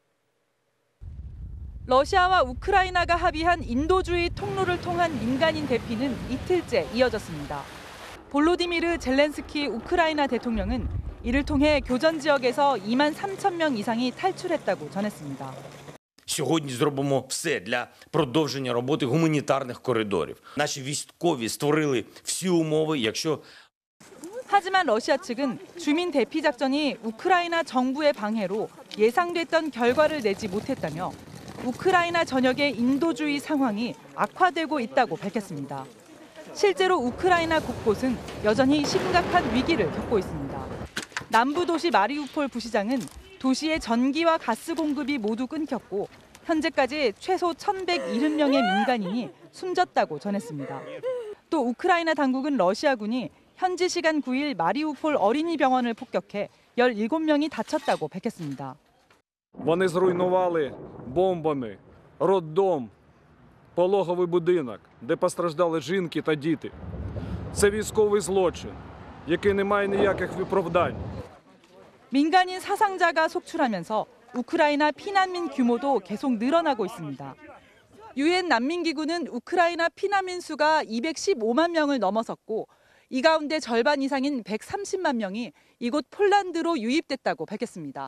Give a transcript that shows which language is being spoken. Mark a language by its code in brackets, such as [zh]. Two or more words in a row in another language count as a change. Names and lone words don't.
[ko] 러시아와 우크라이나가 합의한 인도주의 통로를 통한 민간인 대피는 이틀째 이어졌습니다. 볼로디미르 젤렌스키 우크라이나 대통령은 이를 통해 교전 지역에서 2만 3천 명 이상이 탈출했다고 전했습니다. [uk] Сьогодні зробимо все для продовження роботи гуманітарних коридорів. Наші військові створили всі умови, якщо [ko] 하지만 러시아 측은 주민 대피 작전이 우크라이나 정부의 방해로 예상됐던 결과를 내지 못했다며 우크라이나 전역의 인도주의 상황이 악화되고 있다고 밝혔습니다. 실제로 우크라이나 곳곳은 여전히 심각한 위기를 겪고 있습니다. 남부 도시 마리우폴 부시장은 도시의 전기와 가스 공급이 모두 끊겼고 현재까지 최소 1,170명의 민간인이 숨졌다고 전했습니다. 또 우크라이나 당국은 러시아군이 현지 시간 9일 마리우폴 어린이병원을 폭격해 17명이 다쳤다고 밝혔습니다. [uk] Вони зруйнували бомбами роддом, пологовий будинок, де постраждали жінки та діти. Це військовий злочин, який не має ніяких виправдань. [ko] 민간인 사상자가 속출하면서 우크라이나 피난민 규모도 계속 늘어나고 있습니다. 유엔 난민기구는 우크라이나 피난민 수가 215만 명을 넘어섰고 이 가운데 절반 이상인 130만 명이 이곳 폴란드로 유입됐다고 밝혔습니다.